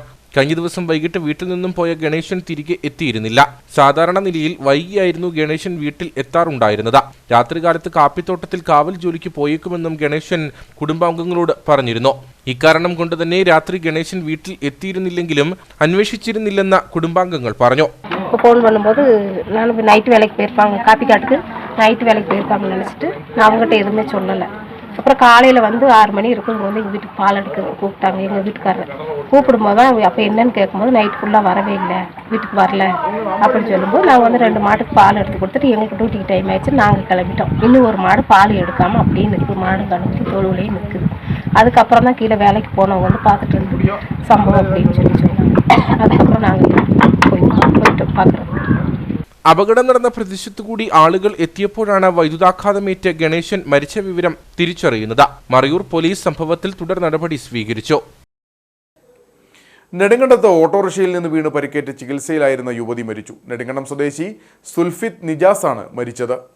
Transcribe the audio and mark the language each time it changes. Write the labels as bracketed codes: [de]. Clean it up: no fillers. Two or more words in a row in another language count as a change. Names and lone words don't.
[ml] കഴിഞ്ഞ ദിവസം വൈകിട്ട് വീട്ടിൽ നിന്നും പോയ ഗണേശൻ തിരികെ എത്തിയിരുന്നില്ല. സാധാരണ നിലയിൽ വൈകിയായിരുന്നു ഗണേശൻ വീട്ടിൽ എത്താറുണ്ടായിരുന്നത്. രാത്രികാലത്ത് കാപ്പിത്തോട്ടത്തിൽ കാവൽ ജോലിക്ക് പോയേക്കുമെന്നും ഗണേശൻ കുടുംബാംഗങ്ങളോട് പറഞ്ഞിരുന്നു. ഇക്കാരണം കൊണ്ട് തന്നെ രാത്രി ഗണേശൻ വീട്ടിൽ എത്തിയിരുന്നില്ലെങ്കിലും അന്വേഷിച്ചിരുന്നില്ലെന്ന് കുടുംബാംഗങ്ങൾ പറഞ്ഞു. [ta] ஃபோன் பண்ணும்போது நான் நைட்டு வேலைக்கு போயிருப்பாங்க, காப்பி காட்டுக்கு நைட்டு வேலைக்கு போயிருப்பாங்கன்னு நினச்சிட்டு நான் அவங்ககிட்ட எதுவுமே சொல்லலை. அப்புறம் காலையில் வந்து 6 மணி இருக்கும் வந்து எங்கள் வீட்டுக்கு பால் எடுக்க கூப்பிட்டாங்க. எங்கள் வீட்டுக்காரர் கூப்பிடும்போது தான் அப்போ என்னன்னு கேட்கும்போது நைட் ஃபுல்லாக வரவே இல்லை, வீட்டுக்கு வரல அப்படின்னு சொல்லும்போது நாங்கள் வந்து 2 மாட்டுக்கு பால் எடுத்து கொடுத்துட்டு எங்களுக்கு டியூட்டிக்கு டைம் ஆயிடுச்சு, நாங்கள் கிளம்பிட்டோம். இன்னும் ஒரு மாடு பால் எடுக்காமல் அப்படியே நிற்குது, மாடு கணக்கு தொழுவிலையும் நிற்குது. அதுக்கப்புறம் தான் கீழே வேலைக்கு போனவங்க வந்து பார்த்துட்டு இருந்து சம்பவம் அப்படின்னு சொன்னாங்க. அதுக்கப்புறம் நாங்கள் போயிட்டோம் பார்க்குறோம். [ml] അപകടം നടന്ന പ്രദേശത്തു കൂടി ആളുകൾ എത്തിയപ്പോഴാണ് വൈദ്യുതാഘാതമേറ്റ ഗണേശൻ മരിച്ച വിവരം തിരിച്ചറിയുന്നത്. മറയൂർ പോലീസ് സംഭവത്തിൽ തുടർ നടപടി സ്വീകരിച്ചു. നെടുങ്കണ്ടത്ത് ഓട്ടോറിക്ഷയിൽ നിന്ന് വീണ് പരിക്കേറ്റ് ചികിത്സയിലായിരുന്ന യുവതി മരിച്ചു. നെടുങ്കണ്ടം സ്വദേശി സുൽഫിത്ത് നിജാസാണ് മരിച്ചത്.